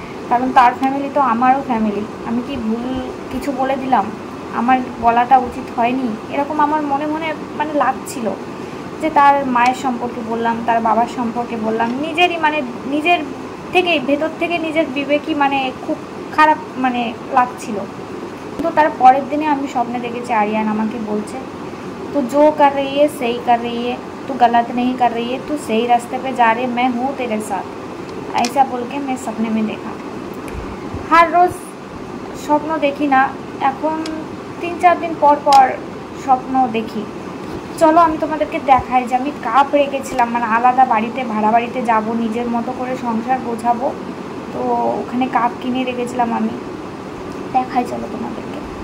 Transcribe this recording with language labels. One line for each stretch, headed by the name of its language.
Bangla: কারণ তার ফ্যামিলি তো আমারও ফ্যামিলি, আমি কি ভুল কিছু বলে দিলাম, আমার বলাটা উচিত হয়নি, এরকম আমার মনে মনে মানে লাগছিল। যে তার মায়ের সম্পর্কে বললাম, তার বাবার সম্পর্কে বললাম, নিজেরই মানে নিজের থেকে ভেতর থেকে নিজের বিবেকই মানে খুব খারাপ মানে লাগছিল। তো তার পরের দিনে আমি স্বপ্নে দেখেছি আরিয়ান আমাকে বলছে
Hindi: तू जो कर रही है सही कर रही है, तू गलत नहीं कर रही है, तू सही रास्ते पे जा रही है, मैं हूँ तेरे साथ, ऐसा बोल के मैं सपने में देखा। हर रोज़
Bangla: স্বপ্ন দেখি না, এখন 3-4 দিন পর পর স্বপ্ন দেখি। চলো আমি তোমাদেরকে দেখাই যে আমি কাপ রেখেছিলাম, মানে আলাদা বাড়িতে ভাড়া বাড়িতে যাব, নিজের মতো করে সংসার গোছাবো, তো ওখানে কাপ কিনে রেখেছিলাম আমি, দেখাই চলো তোমাদেরকে।